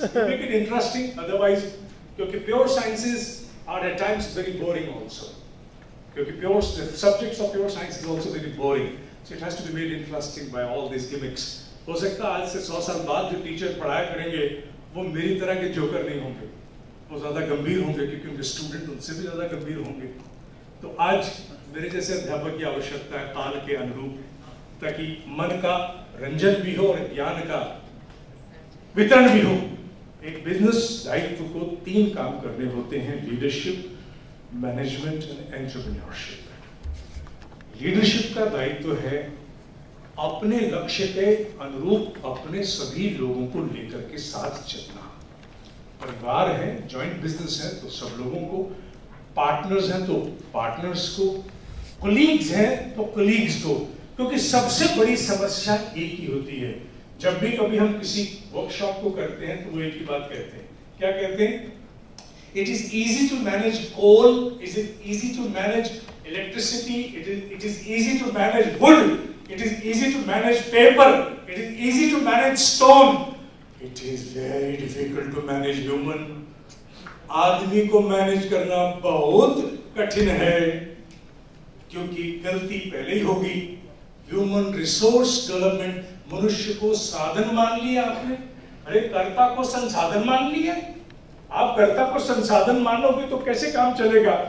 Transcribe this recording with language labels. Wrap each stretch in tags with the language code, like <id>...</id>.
<en>Make it interesting, otherwise, क्योंकि pure sciences are at times very boring also. क्योंकि the subjects of pure science is also very boring. So it has to be made interesting by all these gimmicks.</en> <hi>हो सकता है आज से 100 साल बाद जो टीचर पढ़ाया करेंगे वो मेरी तरह के जोकर नहीं होंगे, वो ज्यादा गंभीर होंगे, क्योंकि उनके स्टूडेंट उनसे भी ज्यादा गंभीर होंगे। तो आज मेरे जैसे अध्यापक की आवश्यकता है काल के अनुरूप, ताकि मन का रंजन भी हो और ज्ञान का वितरण भी हो। एक बिजनेस दायित्व को 3 काम करने होते हैं: leadership, management and entrepreneurship. Leadership का दायित्व है अपने लक्ष्य के अनुरूप अपने सभी लोगों को लेकर के साथ चलना। परिवार है, जॉइंट बिजनेस है तो सब लोगों को, पार्टनर्स हैं तो पार्टनर्स को, कोलीग्स हैं तो कोलीग्स को, क्योंकि सबसे बड़ी समस्या एक ही होती है। जब भी कभी हम किसी वर्कशॉप को करते हैं तो वो एक ही बात कहते हैं। क्या कहते हैं?</hi> <en>It is easy to manage coal, it is easy to manage electricity, it is easy to manage wood, it is easy to manage paper, it is easy to manage stone, it is very difficult to manage human।</en> <hi>आदमी को manage करना बहुत कठिन है, क्योंकि गलती पहले ही होगी। ह्यूमन रिसोर्स डेवलपमेंट, मनुष्य को साधन मान लिया आपने। अरे कर्ता को संसाधन मान लिया। आप कर्ता को संसाधन मानोगे तो कैसे काम चलेगा?</hi>